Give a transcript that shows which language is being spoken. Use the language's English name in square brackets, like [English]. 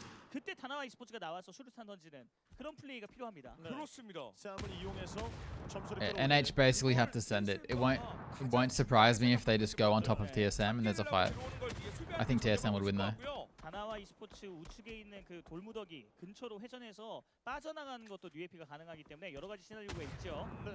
[Korean] 그때 다나와 e스포츠가 나와서 수류탄 던지는 그런 플레이가 필요합니다. 그렇습니다. 싸움을 이용해서 점수를 [English] NH basically have to send it. It won't surprise me if they just go on top of TSM and there's a fight. I think TSM would win though. [Korean] 다나와 e스포츠 우측에 있는 그 돌무더기 근처로 회전해서 빠져나가는 것도 UAP가 가능하기 때문에 여러 가지 시나리오가 있죠.